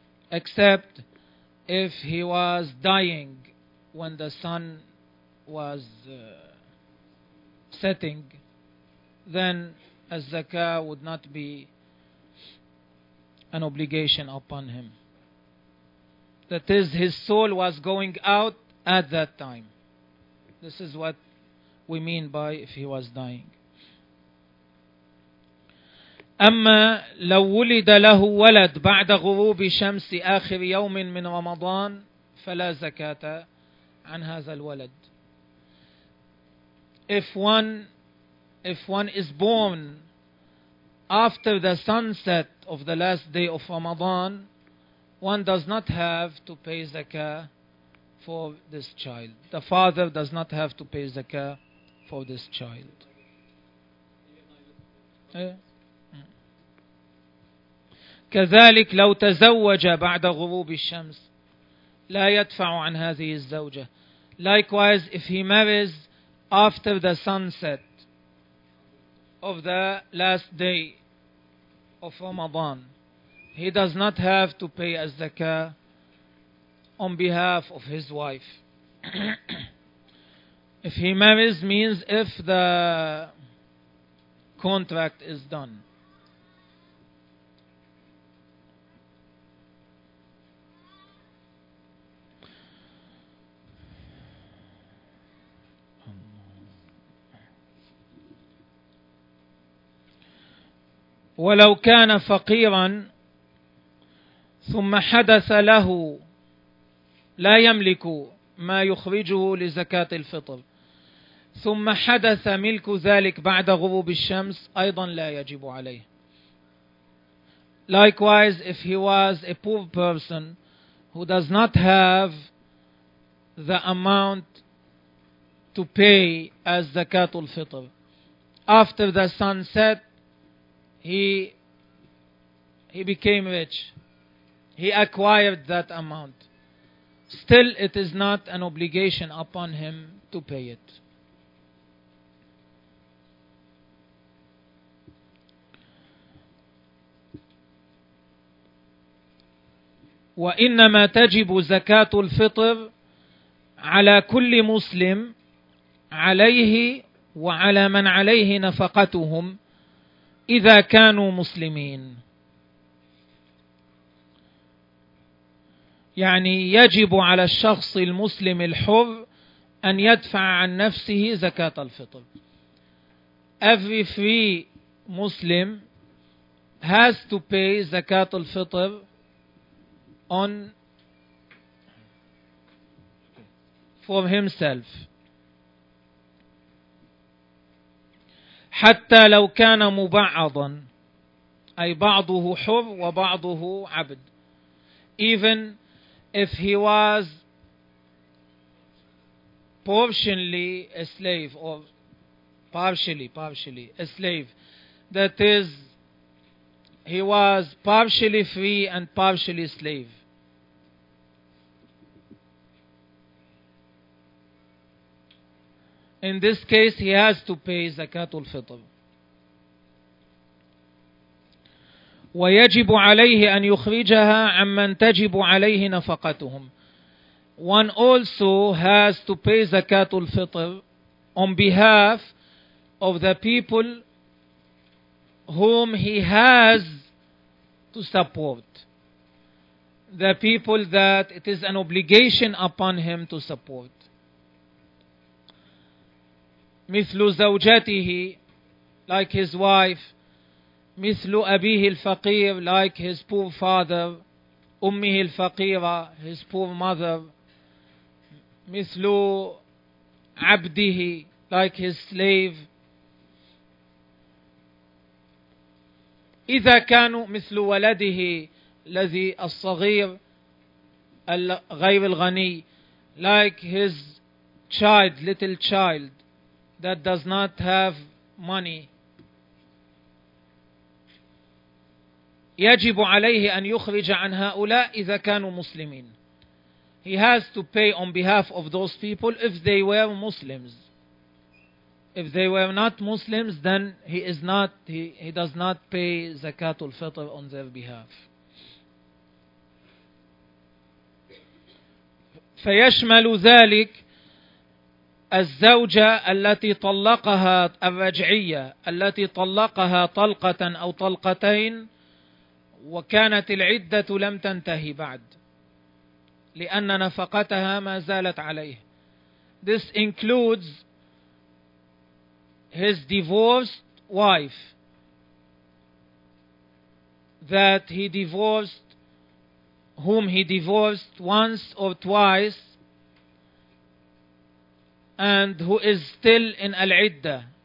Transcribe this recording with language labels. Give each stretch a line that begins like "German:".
English: Except if he was dying when the sun was setting, then zakah would not be an obligation upon him. That is, his soul was going out at that time. This is what we mean by if he was dying.
Arabic: أما لو ولد له ولد بعد غروب شمس آخر يوم من رمضان فلا زكاة عن هذا الولد.
English: If one is born after the sunset of the last day of Ramadan, one does not have to pay zakah for this child. The father does not have to pay zakah for this child.
Arabic: كذلك لو تزوج بعد غروب الشمس لا يدفع عن هذه الزوجة.
English: Likewise, if he marries after the sunset of the last day of Ramadan, he does not have to pay a zakah on behalf of his wife. If he marries means if the contract is done.
Arabic: ولو كان فقيرا ثم حدث له لا يملك ما يخرجه لزكاة الفطر ثم حدث ملك ذلك بعد غروب الشمس أيضا لا يجب عليه.
English: Likewise, if he was a poor person who does not have the amount to pay as زكاة الفطر after the sunset, He became rich. He acquired that amount. Still, it is not an obligation upon him to pay it.
Arabic: وإنما تجب زكاة الفطر على كل مسلم عليه وعلى من عليه نفقتهم إذا كانوا مسلمين. يعني يجب على الشخص المسلم الحر أن يدفع عن نفسه زكاة الفطر.
English: Every free Muslim has to pay زكاة الفطر on for himself.
Arabic: حتى لو كان مبعضا أي بعضه حر وبعضه عبد.
English: Even if he was portionally a slave or partially a slave, that is he was partially free and partially slave. In this case, he has to pay زكاة الفطر.
Arabic: ويجب عليه أن يخرجها عمن تجب عليه نفقتهم.
English: One also has to pay زكاة الفطر on behalf of the people whom he has to support. The people that it is an obligation upon him to support.
Arabic: مثل زوجته
English: like his wife,
Arabic: مثل أبيه الفقير
English: like his poor father,
Arabic: أمه الفقيرة
English: his poor mother,
Arabic: مثل عبده
English: like his slave.
Arabic: إذا كانوا مثل ولده الذي الصغير الغير الغني
English: like his child, little child that does not have money.
Arabic: يجب عليه أن يخرج عن هؤلاء إذا كانوا مسلمين.
English: He has to pay on behalf of those people if they were Muslims. If they were not Muslims, then he does not pay زكاة الفطر on their behalf.
Arabic: فيشمل ذلك الزوجة التي طلقها الرجعية التي طلقها طلقة أو طلقتين وكانت العدة لم تنتهي بعد لأن نفقتها ما زالت عليه.
English: This includes his divorced wife that he divorced, whom he divorced once or twice, and who is still in Al-Iddah.